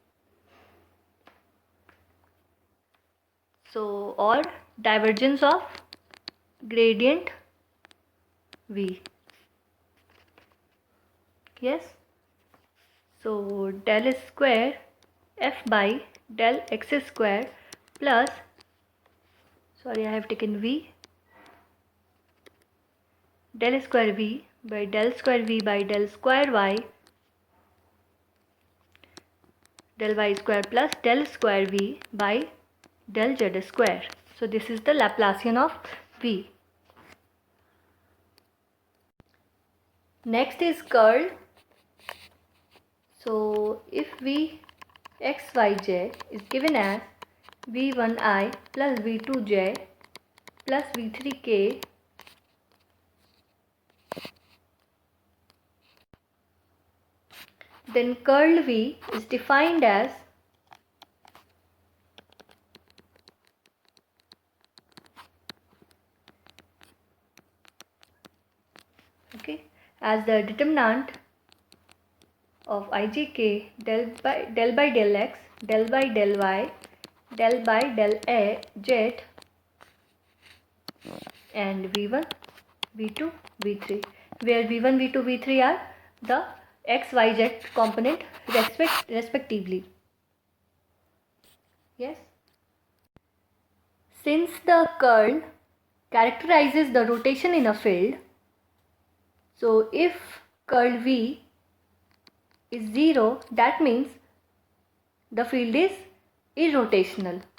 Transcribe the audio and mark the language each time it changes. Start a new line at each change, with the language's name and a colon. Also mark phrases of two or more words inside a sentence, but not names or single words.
English: So or divergence of gradient v. Yes. So del square f by del x square plus, sorry I have taken v, del square v by del square v by del square y del y square plus del square v by del z square. So this is the Laplacian of v. Next is curl. So if v xyj is given as v1i plus v2j plus v3k, then curl v is defined as as the determinant of ijk del by del x, del by del y, del by del z, and v1, v2, v3, where v1, v2, v3 are the x, y, z component respectively. Yes. Since the curl characterizes the rotation in a field, so if curl v is 0, that means the field is irrotational.